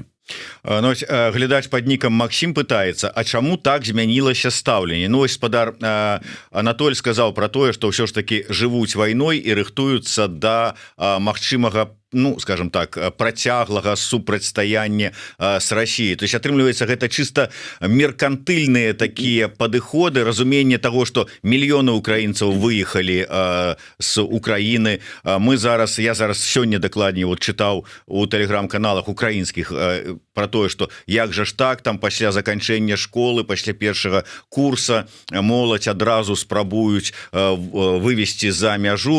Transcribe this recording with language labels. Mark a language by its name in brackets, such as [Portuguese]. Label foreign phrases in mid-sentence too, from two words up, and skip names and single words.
[Belarusian] Ну, глядач под нікам Максим пытаецца, а чаму так змянілася стаўленне? Ну, гаспадар Анатоль сказаў про тое, што ўсё ж таки жывуць вайной і рыхтуюцца да магчымага, ну, скажем так, працяглага супрацьстаяння с Россией. [Russian] То есть [Belarusian] атрымліваецца гэта чисто меркантыльныя такія падыходы, разуменне того, что мільёны украінцаў выехалі [Russian] с Украины. [Belarusian] Я зараз сёння дакладней вот чытаў у тэлеграм-каналах украінскіх про тое, что як жа ж так, там пасля заканчэння школы, пасля першага курса моладзь адразу спрабуюць вывесці за мяжу.